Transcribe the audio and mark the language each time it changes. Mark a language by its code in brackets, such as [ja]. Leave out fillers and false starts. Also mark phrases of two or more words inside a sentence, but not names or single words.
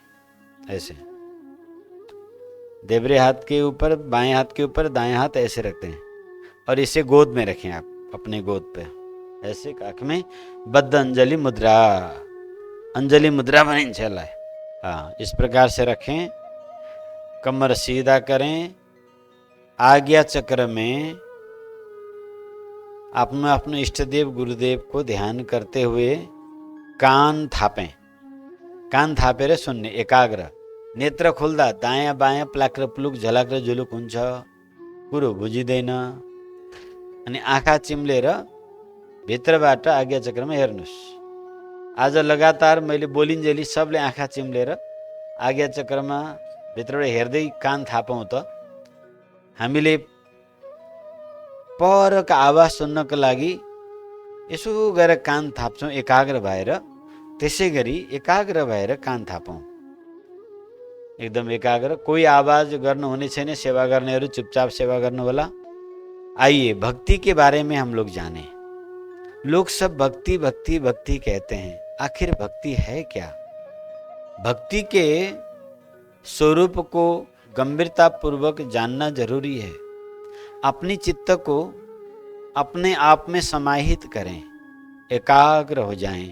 [hi] ऐसे देवरे हाथ के ऊपर बाएं हाथ के ऊपर दाएं हाथ ऐसे रखते हैं और इसे गोद में रखें आप अपने गोद पे ऐसे काख में बद्ध अंजलि मुद्रा, अंजलि मुद्रा बनी चला है। हाँ, इस प्रकार से रखें। कमर सीधा करें। आज्ञा चक्र में अपने इष्ट देव गुरुदेव को ध्यान करते हुए कान थापें। [ne] कान थापेर सुन्ने एकाग्र। नेत्र खोल्दा दायाँ बायाँ प्लाक्र प्लुक झलाक्र झुलुक हुन्छ, कुरो बुझिँदैन। अनि आँखा चिम्लेर भित्रबाट आज्ञा चक्रमा हेर्नुस्। आज लगातार मैले बोलिन्जेली सबले आँखा चिम्लेर आज्ञा चक्रमा भित्रबाट हेर्दै कान थापौँ त हामीले परका आवाज सुन्नको लागि यसो गरेर कान थाप्छौँ एकाग्र भएर। त्यसै गरी एकाग्र भएर कान थापौँ, एकदम एकाग्र। कोही आवाज गर्नु हुने छैन, सेवा गर्नेहरू चुपचाप सेवा गर्नु होला। [hi] आइए भक्ति के बारे में हम लोग जाने। लोग सब भक्ति भक्ति भक्ति कहते हैं, आखिर भक्ति है क्या? भक्ति के स्वरूप को गंभीरता पूर्वक जानना जरूरी है। अपनी चित्त को अपने आप में समाहित करें, एकाग्र हो जाएं।